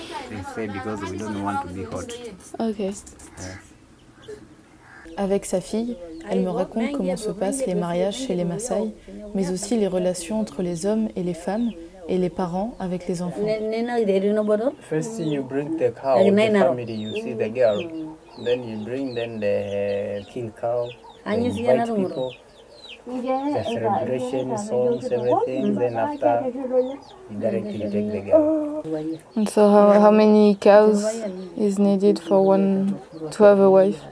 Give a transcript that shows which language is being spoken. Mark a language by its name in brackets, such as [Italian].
[English] They say because we don't want to be hot. Ok. [French] Avec sa fille, elle me raconte comment se passent les mariages chez les Maasai, mais aussi les relations entre les hommes et les femmes et les parents avec les enfants. [English] First you bring the cow, the family, you see the girl. Then you bring the kill cow, then you invite people. The celebration, songs, everything. Then after, you directly take the girl. And so how many cows is needed for one to have a wife?